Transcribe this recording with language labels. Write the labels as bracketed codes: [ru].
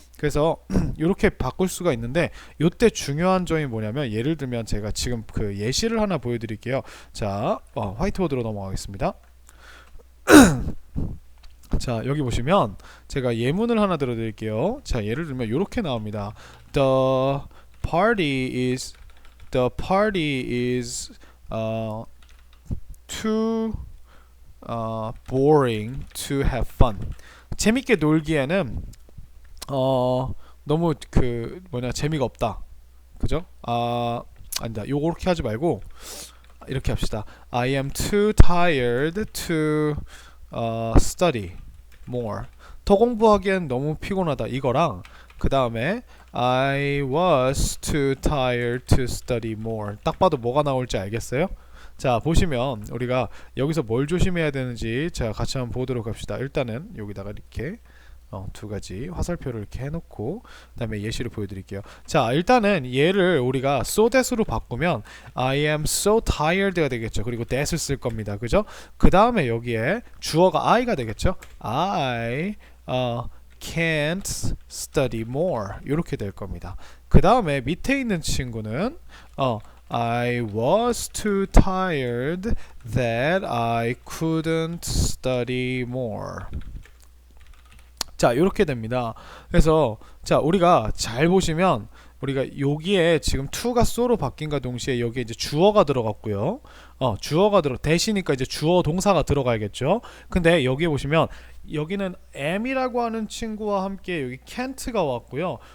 [ko] 그래서 이렇게 바꿀 수가 있는데 이때 중요한 점이 뭐냐면 예를 들면 제가 지금 그 예시를 하나 보여드릴게요. 자, 화이트보드로 넘어가겠습니다. 자, 여기 보시면 제가 예문을 하나 들어드릴게요. 자, 예를 들면 이렇게 나옵니다. [en] party is the party is too boring to have fun. [ko] 재밌게 놀기에는 너무 재미가 없다. 그죠? 아니다. 요렇게 하지 말고 이렇게 합시다. [en] I am too tired to study more. [ko] 더 공부하기엔 너무 피곤하다. 이거랑 그 다음에 [en] I was too tired to study more. [ko] 딱 봐도 뭐가 나올지 알겠어요? 자, 보시면 우리가 여기서 뭘 조심해야 되는지 제가 같이 한번 보도록 합시다. 일단은 여기다가 이렇게 두 가지 화살표를 이렇게 해놓고 그 다음에 예시를 보여드릴게요. 자, 일단은 얘를 우리가 so that으로 바꾸면 [en] I am so tired [ko] 가 되겠죠. 그리고 that을 쓸 겁니다. 그죠? 그 다음에 여기에 주어가 I가 되겠죠. [en] I can't study more [ko] 이렇게 될 겁니다. 그 다음에 밑에 있는 친구는 [en] I was too tired that I couldn't study more. [ko] 자, 이렇게 됩니다. 그래서 자, 우리가 잘 보시면 우리가 여기에 지금 to가 so로 바뀐과 동시에 여기에 이제 주어가 들어갔고요. 주어가 대시니까 이제 주어 동사가 들어가야겠죠. 근데 여기에 보시면 여기는 am이라고 하는 친구와 함께 여기 can't가 왔고요.